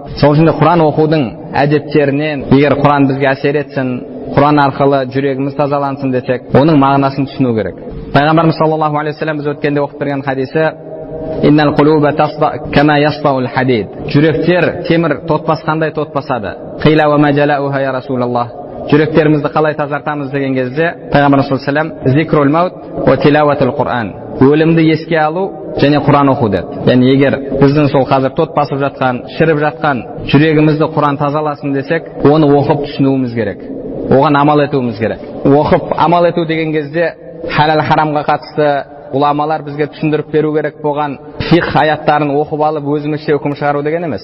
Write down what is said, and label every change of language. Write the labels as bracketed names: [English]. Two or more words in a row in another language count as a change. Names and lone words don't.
[Kazakh] Сол үшін Құран оқудың әдеттерінен, егер Құран бізге әсер етсін, Құран арқылы жүрегіміз тазалансын десек, оның мағынасын түсіну керек. Пайғамбарымыз [Arabic] صلى الله عليه وسلم [Kazakh] біз өткенде оқып берген хадисі: [Arabic] "إن القلوب تصدأ كما يصدأ الحديد." [Kazakh] Жүректер темір тотпасқандай тотпасады. [Arabic] "قيل وما جلاؤها يا رسول الله." [Kazakh] Жүректерімізді қалай тазартамыз деген кезде Пайғамбарымыз [Arabic] صلى الله عليه وسلم: "ذكر الموت وتلاوة القرآن." [Kazakh] Өлімді еске алу және Құран оқу деді. Яғни егер біздің сол қазір тот басып жатқан, шіріп жатқан жүрегімізді Құран тазаласын десек, оны оқып түсінуіміз керек. Оған амал етуіміз керек. Оқып амал ету деген кезде халал харамға қатысты ғұламалар бізге түсіндіріп беру керек болған фиқ аяттарын оқып алып өзімізше үкім шығару деген емес.